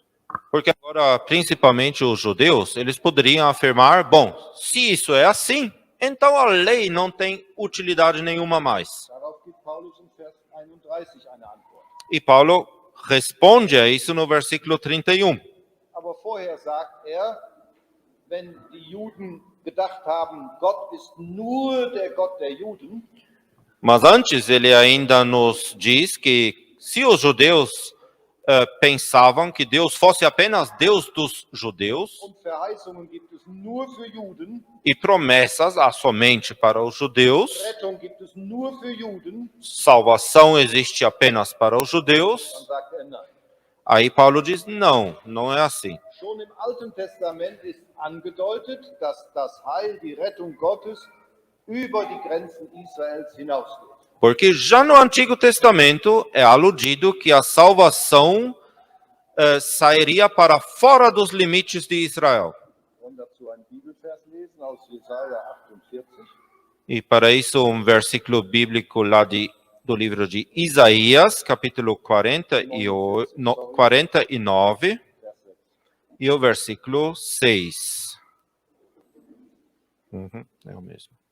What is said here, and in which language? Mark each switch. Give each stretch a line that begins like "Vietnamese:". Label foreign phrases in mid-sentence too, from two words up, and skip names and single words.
Portuguese: Porque agora, principalmente os judeus, eles poderiam afirmar, bom, se isso é assim, então a lei não tem utilidade nenhuma mais.
German: Darauf gibt Paulus in Vers 31 eine Antwort.
Portuguese: E Paulo responde a isso no versículo 31.
German: Aber vorher sagt er, wenn die Juden gedacht haben, Gott ist nur der Gott der Juden,
Portuguese: Mas antes ele ainda nos diz que se os judeus pensavam que Deus fosse apenas Deus dos judeus
German: und Verheißungen gibt es nur für Juden,
Portuguese: e promessas há somente para os judeus,
German: Rettung gibt es nur für Juden,
Portuguese: salvação existe apenas para os judeus,
German: dann sagt er nein.
Portuguese: aí Paulo diz, não, não é assim.
German: Schon im Alten Testament ist angedeutet, dass das Heil, die Rettung Gottes über die Grenzen Israels hinausgeht.
Portuguese: Porque já no Antigo Testamento é aludido que a salvação sairia para fora dos limites de Israel.
German: Wir wollen dazu einen Bibelvers lesen aus Jesaja 48.
Portuguese: E para isso um versículo bíblico lá do livro de Isaías, capítulo 49,
German: Vers 6.
Portuguese: e o versículo 6. É o mesmo.